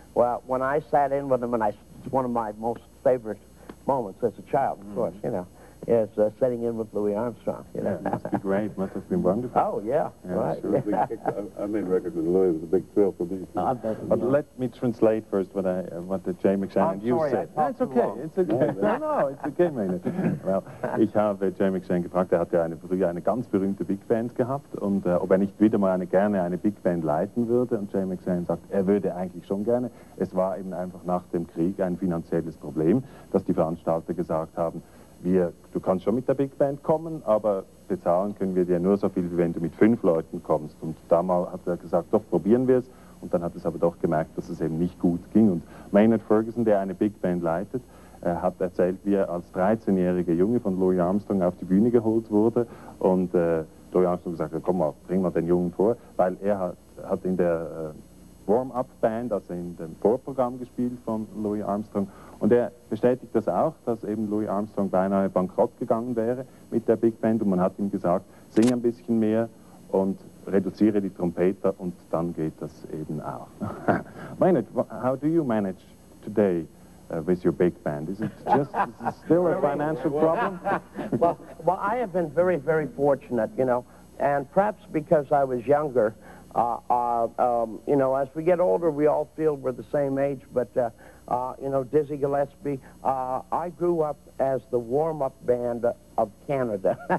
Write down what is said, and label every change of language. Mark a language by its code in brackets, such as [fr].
[en] well, when I sat in with him, and it's one of my most favorite moments as a child, of course, you know, is sitting in with Louis Armstrong. You know? It must be great. Must have been wonderful. Oh, yeah, right. Sure. I made records with Louis. It was a big thrill for me. But let me translate first what the Jay McShann and you said. No, it's okay. It's okay. No, it's okay, Maynard. [de] Well, ich habe Jay McShann gefragt, er hat ja früher eine ganz berühmte Big Band gehabt und ob er nicht wieder mal gerne eine Big Band leiten würde. Und Jay McShann sagt, er würde eigentlich schon gerne. Es war eben einfach nach dem Krieg ein finanzielles Problem, dass die Veranstalter gesagt haben, du kannst schon mit der Big Band kommen, aber bezahlen können wir dir nur so viel, wie wenn du mit 5 Leuten kommst. Und damals hat er gesagt, doch, probieren wir es. Und dann hat es aber doch gemerkt, dass es eben nicht gut ging. Und Maynard Ferguson, der eine Big Band leitet, hat erzählt, wie er als 13-jähriger Junge von Louis Armstrong auf die Bühne geholt wurde. Und Louis Armstrong gesagt hat, komm mal, bring mal den Jungen vor, weil er hat in der Warm-Up-Band, also in dem Vorprogramm gespielt von Louis Armstrong. Und er bestätigt das auch, dass eben Louis Armstrong beinahe bankrott gegangen wäre mit der Big Band. Und man hat ihm gesagt, sing ein bisschen mehr und reduziere die Trompeter und dann geht das eben auch. [en] Maynard, how do you manage today with your big band? Is it just still a financial problem? Well, I have been very, very fortunate, you know, and perhaps because I was younger, you know, as we get older, we all feel we're the same age, but, you know, Dizzy Gillespie, I grew up as the warm-up band of Canada,